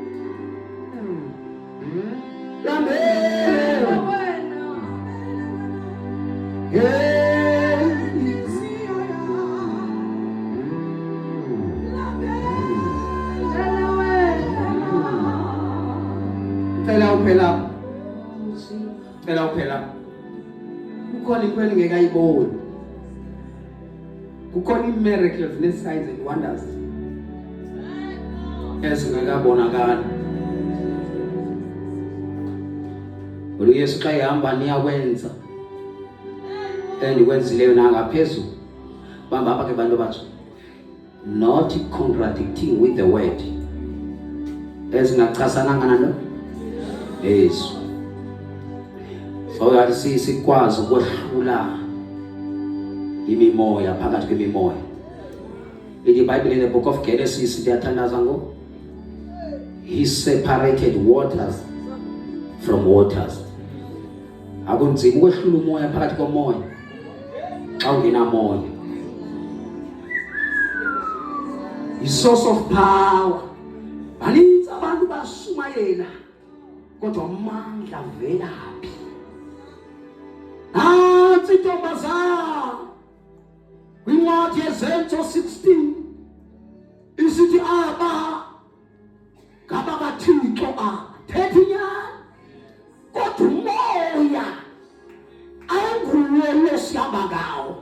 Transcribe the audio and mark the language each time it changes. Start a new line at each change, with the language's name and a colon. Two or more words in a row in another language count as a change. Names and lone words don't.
Xhosa: lambele wena, Phela uphela kukhona into engekayiboni, kukhona miracles ne
English: signs and wonders
Xhosa: ezingakabonakala. uYesu xa ehamba niyakwenza endikwenzileyo nangaphezulu. Bamba apha ke bantu batsho,
English: not contradicting with the word,
Xhosa: ezingachasananga nalo Yesu.
English: So that
Xhosa: sikwazi ukwehlula imimoya phakathi kwemimoya.
English: The Bible in the book of Genesis
Xhosa: liyathandaza ngo,
English: he separated waters from waters.
Xhosa: Akunzima ukwehlula umoya phakathi komoya xa ungenamoya.
English: The source of power.
Xhosa: Baninzi abantu bashumayela kodwa amandla velaphi? Nansi intombazana kwincwadi yeZenzo 16 isithi aba ngabakaThixo athetha inyani, kodwa umoya ayinguwo lesihamba ngawo.